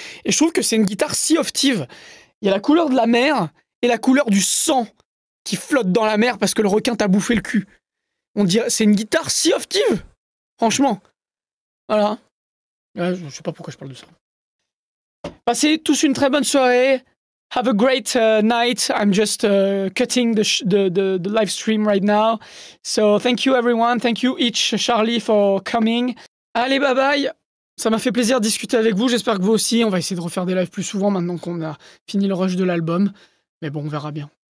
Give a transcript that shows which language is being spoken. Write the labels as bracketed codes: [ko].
[fr] Et je trouve que c'est une guitare Sea of Thieves. Il y a la couleur de la mer et la couleur du sang qui flotte dans la mer parce que le requin t'a bouffé le cul. On dirait, c'est une guitare Sea of Thieves. Franchement. Voilà. Ouais, je sais pas pourquoi je parle de ça. Passez tous une très bonne soirée. [en] Have a great night. I'm just cutting the live stream right now. So thank you everyone. Thank you each Charlie for coming. [fr] Allez, bye bye. Ça m'a fait plaisir de discuter avec vous. J'espère que vous aussi. On va essayer de refaire des lives plus souvent maintenant qu'on a fini le rush de l'album. Mais bon, on verra bien.